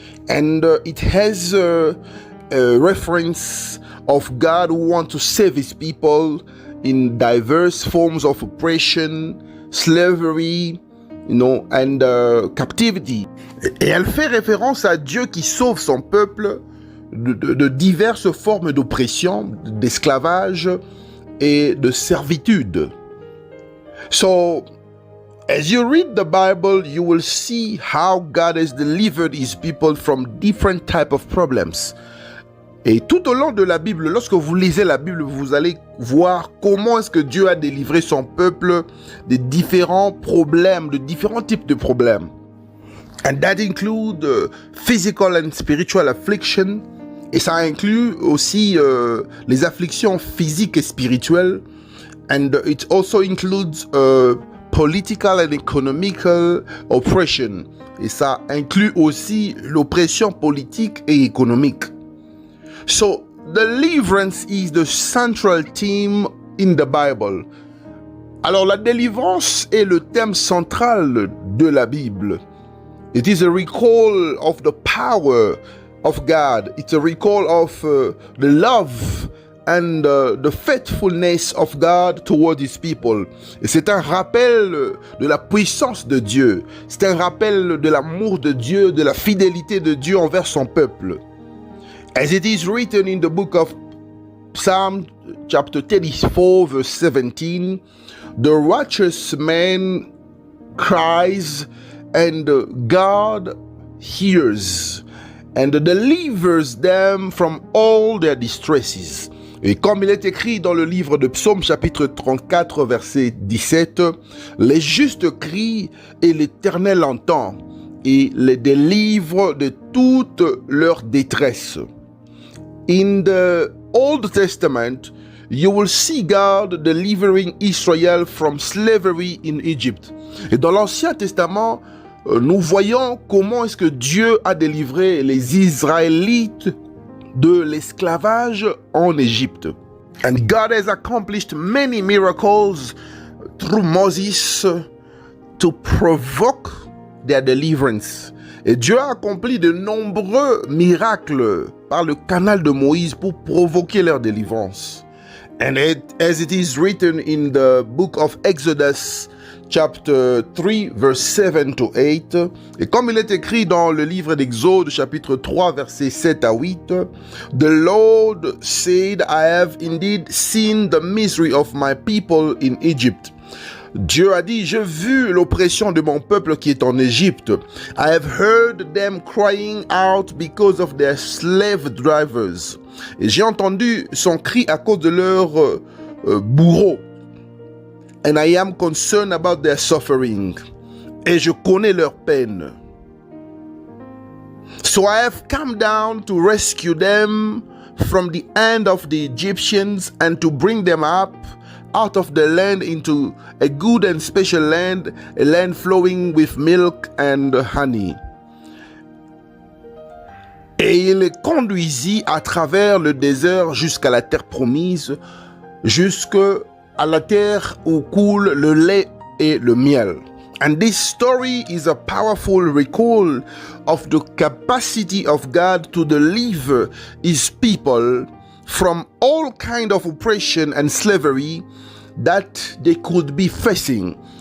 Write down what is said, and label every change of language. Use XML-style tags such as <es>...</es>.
<en>And it has a reference of God who wants to save his people in diverse forms of oppression, slavery, and captivity.</en> <fr>Et elle fait référence à Dieu qui sauve son peuple de diverses formes d'oppression, d'esclavage et de servitude.</fr> <en>So, as you read the Bible, you will see how God has delivered his people from different types of problems.</en> <fr>Et tout au long de la Bible, lorsque vous lisez la Bible, vous allez voir comment est-ce que Dieu a délivré son peuple de différents problèmes, de différents types de problèmes.</fr> <en>And that include physical and spiritual affliction.</en> <fr>Et ça inclut aussi les afflictions physiques et spirituelles.</fr> <en>And it also includes political and economical oppression.</en> <fr>Et ça inclut aussi l'oppression politique et économique.</fr> <en>So, deliverance is the central theme in the Bible.</en> <fr>Alors, la délivrance est le thème central de la Bible.</fr> <en>It is a recall of the power of God. It's a recall of the love and the faithfulness of God toward His people.</en> <fr>Et c'est un rappel de la puissance de Dieu. C'est un rappel de l'amour de Dieu, de la fidélité de Dieu envers son peuple.</fr> <en>As it is written in the book of Psalm chapter 34 verse 17, the righteous man cries and God hears and delivers them from all their distresses.</en> <fr>Et comme il est écrit dans le livre de Psaume chapitre 34 verset 17, les justes crient et l'Éternel entend et les délivre de toute leur détresse.</fr> <en>In the Old Testament, you will see God delivering Israel from slavery in Egypt.</en> <fr>Et dans l'Ancien Testament, nous voyons comment est-ce que Dieu a délivré les Israélites de l'esclavage en Égypte.</fr> <en>And God has accomplished many miracles through Moses to provoke their deliverance.</en> <fr>Et Dieu a accompli de nombreux miracles par le canal de Moïse pour provoquer leur délivrance.</fr> <en>And as it is written in the book of Exodus chapter 3 verse 7 to 8,</en> <fr>et comme il est écrit dans le livre d'Exode chapitre 3 versets 7 à 8,</fr> <en>the Lord said, I have indeed seen the misery of my people in Egypt.</en> <fr>Dieu a dit, j'ai vu l'oppression de mon peuple qui est en Égypte.</fr> <en>I have heard them crying out because of their slave drivers.</en> <fr>Et j'ai entendu son cri à cause de leurs bourreaux.</fr> <en>And I am concerned about their suffering.</en> <fr>Et je connais leur peine.</fr> <en>So I have come down to rescue them from the hand of the Egyptians and to bring them up out of the land into a good and special land, a land flowing with milk and honey.</en> <fr>Et il les conduisit à travers le désert jusqu'à la terre promise, jusqu'à la terre où coule le lait et le miel.</fr> <en>And this story is a powerful recall of the capacity of God to deliver His people from all kind of oppression and slavery that they could be facing.</en>